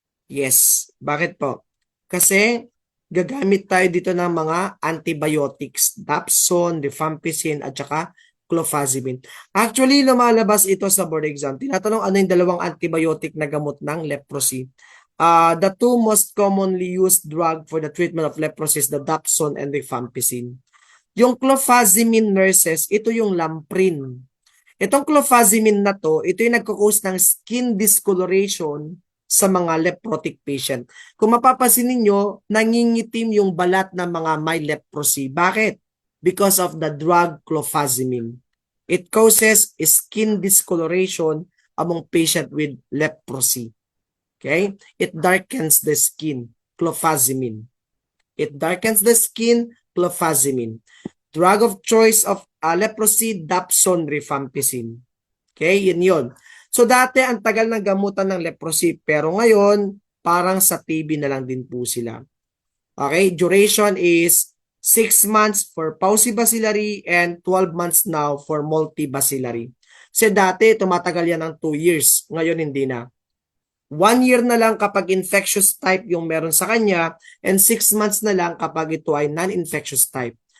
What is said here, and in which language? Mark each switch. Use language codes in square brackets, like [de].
[tl] Yes. Bakit po? Kasi gagamit tayo dito ng mga antibiotics, dapsone, rifampicin, at saka clofazimine. Actually, lumalabas ito sa board exam. Tinatanong ano yung dalawang antibiotic na gamot ng leprosy. [en] The two most commonly used drug for the treatment of leprosy is the dapsone and rifampicin. [tl] Yung clofazimine nurses, ito yung Lamprin. Itong clofazimine na to, ito yung nagkakos ng skin discoloration sa mga leprotic patient. Kung mapapansin ninyo, nangingitim yung balat ng mga may leprosy. Bakit? [en] Because of the drug clofazimine. It causes skin discoloration among patient with leprosy. Okay? It darkens the skin. Clofazimine. It darkens the skin. Clofazimine. Drug of choice of leprosy, dapsone, rifampicin. Okay? Yun. [tl] So dati ang tagal ng gamutan ng leprosy pero ngayon parang sa TB na lang din po sila. [en] Okay? Duration is 6 months for paucibacillary and 12 months now for multibacillary. [tl] Kasi dati tumatagal yan ng 2 years. Ngayon hindi na. 1 year na lang kapag infectious type yung meron sa kanya and 6 months na lang kapag ito ay non-infectious type.